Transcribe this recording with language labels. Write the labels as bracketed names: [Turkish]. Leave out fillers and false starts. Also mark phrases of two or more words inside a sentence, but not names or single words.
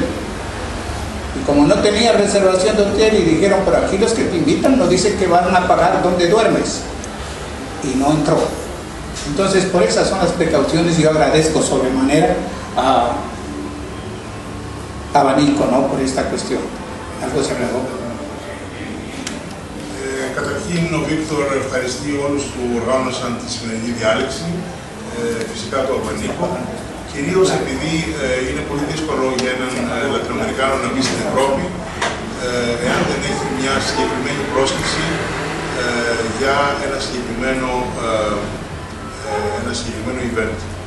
[Spanish] Y como no tenía reservación de hotel, y dijeron, pero aquí los que te invitan nos dicen que van a pagar donde duermes. Y no entró. Entonces, por esas son las precauciones, y yo agradezco sobremanera a Abanico, ¿no?, por esta cuestión. Algo se habló. [Greek] Καταρχήν, ο Βίκτορ ευχαριστεί όλους που οργάνωσαν τη σημερινή διάλεξη, φυσικά το Abanico, κυρίως επειδή είναι πολύ δύσκολο για έναν Λατινοαμερικάνο να μπει στην Ευρώπη, εάν δεν έχει μια συγκεκριμένη πρόσκληση για ένα συγκεκριμένο event.